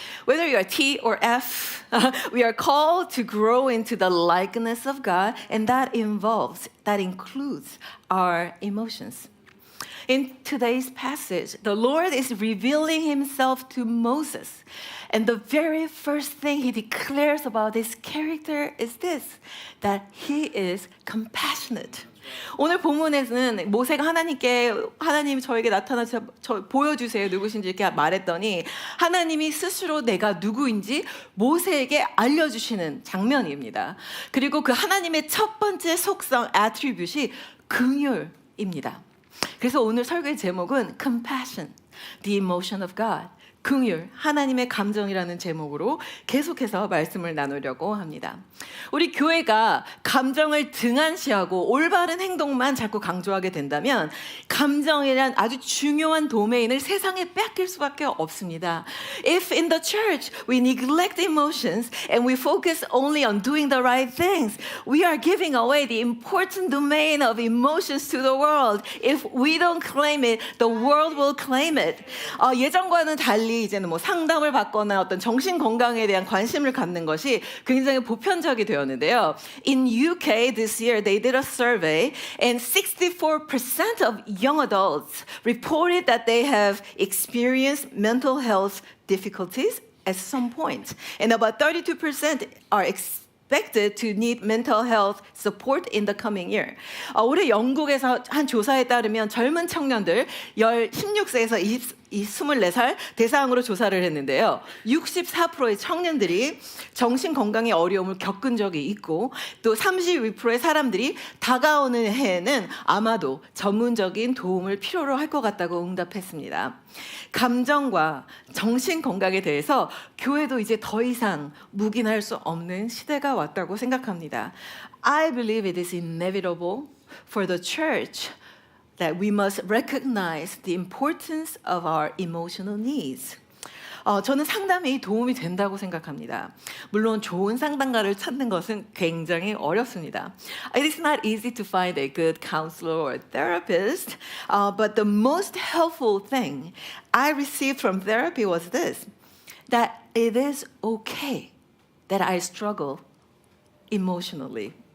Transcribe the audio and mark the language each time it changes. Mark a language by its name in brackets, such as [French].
[English] Whether you are T or F, we are called to grow into the likeness of God, and that includes our emotions. In today's passage, the Lord is revealing Himself to Moses. And the very first thing He declares about His character is this, that He is compassionate. [Korean] 오늘 본문에는 모세가 하나님이 저에게 나타나서 보여주세요 누구신지 이렇게 말했더니 하나님이 스스로 내가 누구인지 모세에게 알려주시는 장면입니다. 그리고 그 하나님의 첫 번째 속성, attribute이 긍휼입니다. 그래서 오늘 설교의 제목은 [English] Compassion, the emotion of God. [Korean] 긍휼, 하나님의 감정이라는 제목으로 계속해서 말씀을 나누려고 합니다. 우리 교회가 감정을 등한시하고 올바른 행동만 자꾸 강조하게 된다면 감정이란 아주 중요한 도메인을 세상에 뺏길 수밖에 없습니다. [English] If in the church we neglect emotions and we focus only on doing the right things, we are giving away the important domain of emotions to the world. If we don't claim it, the world will claim it. [Korean] 예전과는 달리 이제는 뭐 상담을 받거나 어떤 정신 건강에 대한 관심을 갖는 것이 굉장히 보편적이 되었는데요. [English] In UK this year they did a survey and 64% of young adults reported that they have experienced mental health difficulties at some point. And about 32% are expected to need mental health support in the coming year. [Korean] 올해 영국에서 한 조사에 따르면 젊은 청년들 16세에서 24살 대상으로 조사를 했는데요. 64%의 청년들이 정신건강의 어려움을 겪은 적이 있고 또 32%의 사람들이 다가오는 해에는 아마도 전문적인 도움을 필요로 할 것 같다고 응답했습니다. 감정과 정신건강에 대해서 교회도 이제 더 이상 묵인할 수 없는 시대가 왔다고 생각합니다. [English] I believe it is inevitable for the church that we must recognize the importance of our emotional needs. [Korean] 저는 상담이 도움이 된다고 생각합니다. 물론 좋은 상담가를 찾는 것은 굉장히 어렵습니다. [English] It is not easy to find a good counselor or therapist, but the most helpful thing I received from therapy was this, that it is okay that I struggle emotionally.